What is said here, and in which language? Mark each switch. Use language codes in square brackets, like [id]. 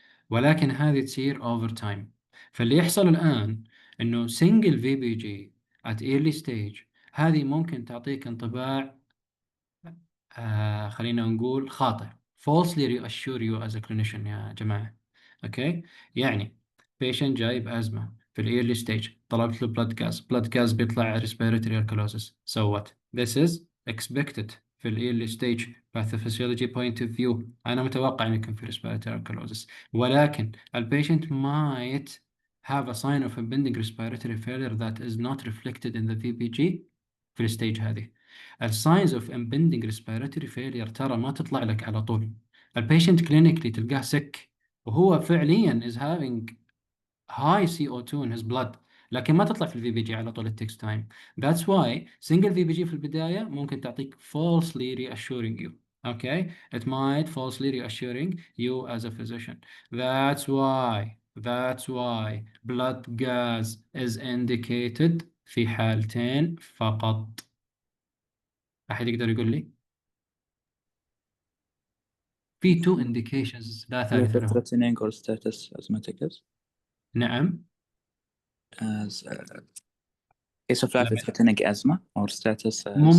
[ar] ولكن هذه تصير over time. فاللي يحصل الآن إنه [en] single VBG at early stage [ar] هذه ممكن تعطيك انطباع خلينا نقول خاطئ. [en] falsely reassure you as a clinician [ar] يا جماعة. اوكي يعني patient جاي بأزمة في early stage طلبت له blood gas بيطلع respiratory alkalosis. [en] so what? This is expected في early stage pathophysiology point of view. [ar] أنا متوقع إن يكون في [en] respiratory alkalosis ولكن patient might have a sign of impending respiratory failure that is not reflected in the VPG [ar] في الستيج هذه. الساينز اوف impending respiratory failure ترى ما تطلع لك على طول. البيشنت كلينيكلي تلقاه سك وهو فعليا [en] is having high CO2 in his blood [ar] لكن ما تطلع في الفي بي جي على طول. [en] it takes time. That's why single VBG [ar] في البداية ممكن تعطيك [en] falsely reassuring you. Okay, it might falsely reassuring you as a physician. That's why blood gas is indicated [ar] في حالتين فقط. أحد يقدر يقول لي؟ في two indications لا ثالث لهم. [en] Life-threatening or status asthmaticus. [ar] نعم. [en] As case of life-threatening asthma or status as